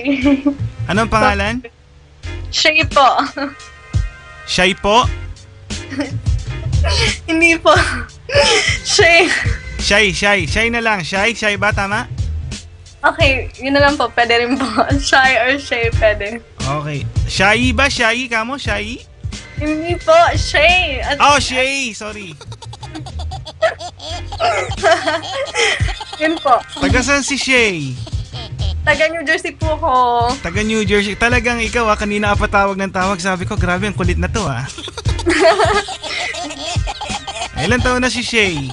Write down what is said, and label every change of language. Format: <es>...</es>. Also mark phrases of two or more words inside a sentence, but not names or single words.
<tl>Anong pangalan? Shay po. Shay po? Hindi po. Shay. Shay na lang. Shay ba? Tama? Okay, yun na lang po. Pwede rin po. Shy or Shay, pwede. Okay. Shay ba? Shay? Kamo? Shay? Hindi po. Shay. Shay. Sorry. Yun po. Taga saan si Shay? Taga New Jersey po ko. Taga New Jersey. Talagang ikaw kanina ka pa tawag ng tawag. Sabi ko, grabe, ang kulit na to Ilan taon na si Shay?</tl>